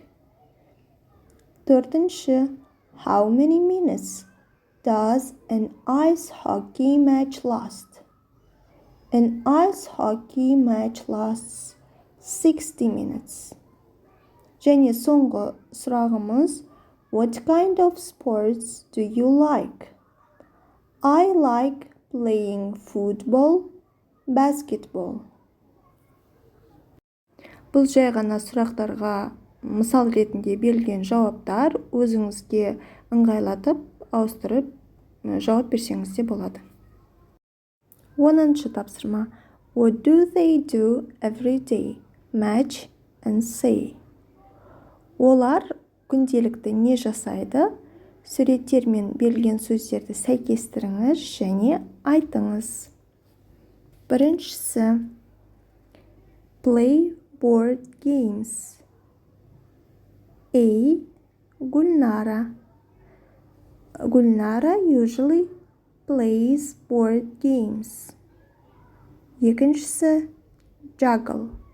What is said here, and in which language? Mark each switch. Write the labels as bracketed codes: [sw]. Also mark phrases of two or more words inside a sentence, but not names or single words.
[en] Төртінші, how many minutes does an ice hockey match last? An ice hockey match lasts 60 minutes. [kk] Және соңғы сұрағымыз, [en] what kind of sports do you like? I like playing football, basketball. [kk] Бұл жай ғана сұрақтарға мысал ретінде берілген жауаптар, өзіңізге ыңғайлатып, ауыстырып жауап берсеңіз де болады. 10-шы тапсырма. [en] What do they do every day? Match and say. [kk] Олар күнделікті не жасайды? Суреттермен берілген сөздерді сәйкестіріңіз және айтыңыз. Біріншісі, [en] play board games. A. Gulnara. Gulnara usually plays board games. [kk] Екіншісі, juggle.